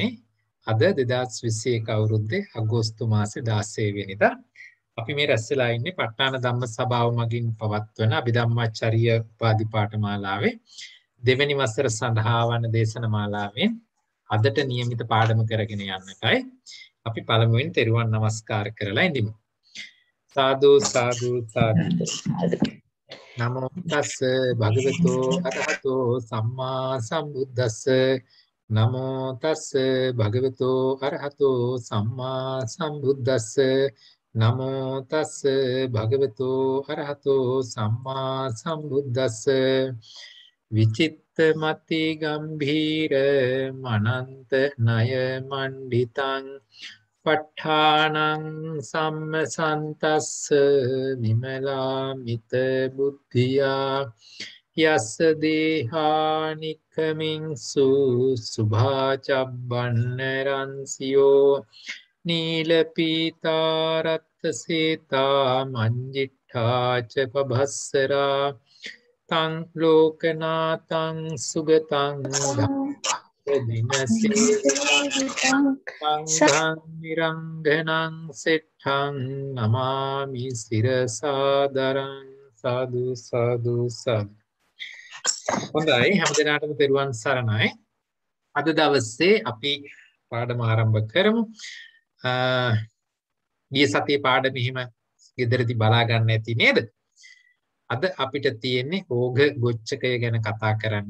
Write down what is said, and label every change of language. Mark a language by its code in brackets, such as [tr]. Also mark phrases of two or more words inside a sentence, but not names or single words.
[si] අද 2021 අවුරුද්දේ අගෝස්තු මාසේ 16 වෙනිදා අපි මේ රැස් වෙලා ඉන්නේ ප ဋ ාණ ධම්ම සභාව මගින් පවත්වන අභිධම්මාචාර්ය උපාධි පාඨමාලාවේ දෙවැනි වසර සඳහා වන දේශනමාලාවෙන් අදට નિયમિત පාඩම කරගෙන යන්නටයි අපි පළමුවෙන් තෙරුවන් නමස්කාර කරලා ඉඳිමු. [pi] සාදු සාදු සාදු. නමෝ තස් භගවතු අරහතෝ සම්මා සම්බුද්දස්ස නමෝ තස් භගවතු අරහතෝ සම්මා සම්බුද්දස්ස නමෝ තස් භගවතු අරහතෝ සම්මා සම්බුද්දස්ස විචිත්ත මති ගම්භීර මනන්ත ණය මණ්ඩිතං ප ဋ ාණං සම්මසන්තස්ස විමලාමිත බුද්ධියා යස්ස දේහානික්ඛමින්සු සුභාචබ්බන්න රන්සියෝ නීල පීතාරත්ත සේතා මංජිඨාච පබස්සරා තං ලෝකනාතං සුගතං දිනසේ සංඝං නිරංගනං සෙට්ඨං නමාමි සිරසාදරං සාදු සාදු සාදු. [si] හොඳයි, හැමදෙනාටම තෙරුවන් සරණයි. අද දවසේ අපි පාඩම ආරම්භ කරමු. ගිය සතියේ පාඩම එහෙම ගෙදරදී බලා ගන්න ඇති නේද? අද අපිට තියෙන්නේ ඕඝ ගොච්ඡකය ගැන කතා කරන්න.